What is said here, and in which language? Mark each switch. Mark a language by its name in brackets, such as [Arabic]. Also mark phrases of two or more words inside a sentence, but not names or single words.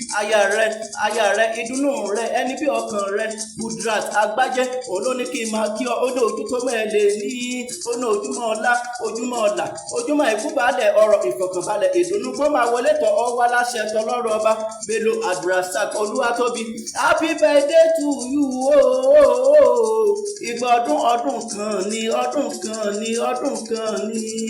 [Yoruba] Aya rẹ, aya rẹ, ìdùnnú rẹ, ẹni bí ọkàn rẹ, Kudrat Agbájé, òun ló ní kí n máa kí ọ. Ó ní ojú tó mọ̀ ẹ́ lè ní, ó ní ojúmọ́ ọlá, ojúmọ́ ọlà, ojúmọ́ ìfúnbalẹ̀, ọ̀rọ̀ ìfọ̀kànbalẹ̀, ìdùnnú kó máa wọlé tọ̀ ọ́ wá láṣẹ tọlọ́run ọba. Bello Abdulrasaq Olúwatóbi, [English] happy birthday to you, oh, oh, oh, oh. [Yoruba] Ìgbà ọdún, ọdún kan ni, ọdún kan ni, ọdún kan ni.